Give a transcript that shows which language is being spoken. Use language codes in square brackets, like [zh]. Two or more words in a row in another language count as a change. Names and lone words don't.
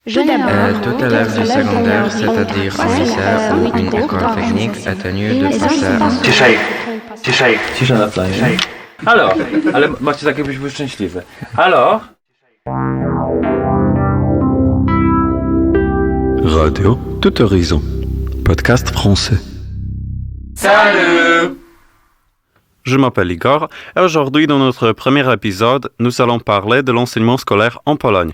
[fr] Tout élève du secondaire, c'est-à-dire un lycée ou une école technique, est tenu de passer [pl] Cisza na planie. Ale macie takie, byś był szczęśliwy. Halo? [fr] Radio Tout Horizon, podcast français. Salut! Je m'appelle Igor et aujourd'hui dans notre premier épisode, nous allons parler de l'enseignement scolaire en Pologne.